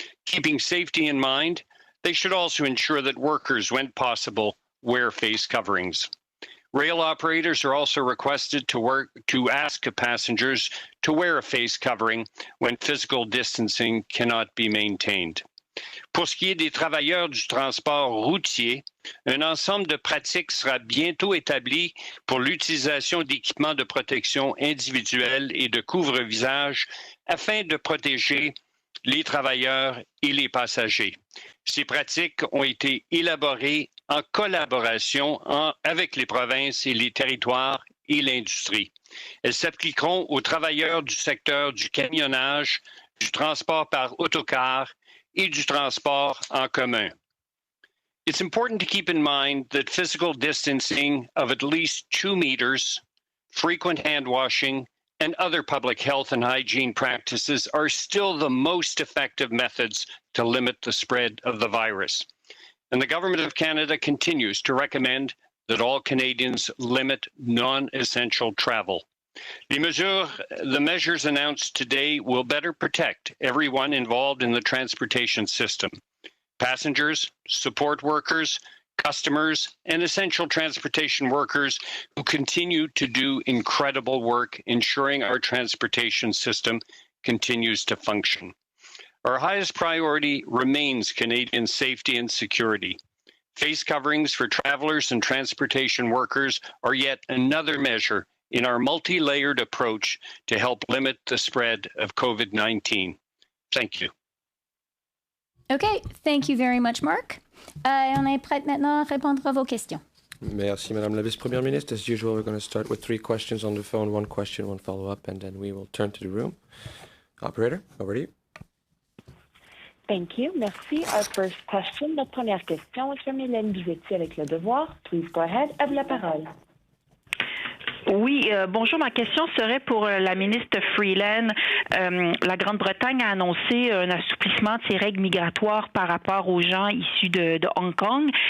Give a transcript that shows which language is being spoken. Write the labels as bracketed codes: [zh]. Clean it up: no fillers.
[en] Keeping safety in mind, they should also ensure that workers, when possible, wear face coverings. Rail operators are also requested to ask passengers to wear a face covering when physical distancing cannot be maintained. [fr] Pour ce qui est des travailleurs du transport routier, un ensemble de pratiques sera bientôt établi pour l'utilisation d'équipements de protection individuelle et de couvre-visage afin de protéger les travailleurs et les passagers. Ces pratiques ont été élaborées en collaboration avec les provinces et les territoires et l'industrie. Elles s'appliqueront aux travailleurs du secteur du camionnage, du transport par autocar et du transport en commun. [en] It's important to keep in mind that physical distancing of at least 2 meters, frequent hand washing, and other public health and hygiene practices are still the most effective methods to limit the spread of the virus. And the Government of Canada continues to recommend that all Canadians limit non-essential travel. The measures announced today will better protect everyone involved in the transportation system. Passengers, support workers, customers, and essential transportation workers who continue to do incredible work ensuring our transportation system continues to function. Our highest priority remains Canadian safety and security. Face coverings for travelers and transportation workers are yet another measure in our multi-layered approach to help limit the spread of COVID-19. Thank you. Okay, thank you very much, Mark. [fr] On est prête maintenant à répondre à vos questions. Merci, Madame la Vice-Première Ministre. [en] As usual, we're going to start with 3 questions on the phone, 1 question, 1 follow-up, and then we will turn to the room. Operator, over to you. Thank you. [fr] Merci. [en] Our first question, [fr] notre première question est [en] from [fr] Hélène Bizetti avec Le Devoir. [en] Please go ahead. [fr] À vous la parole. Oui, bonjour. Ma question serait pour la ministre Freeland. La Grande-Bretagne a annoncé un assouplissement de ses règles migratoires par rapport aux gens issus de Hong Kong.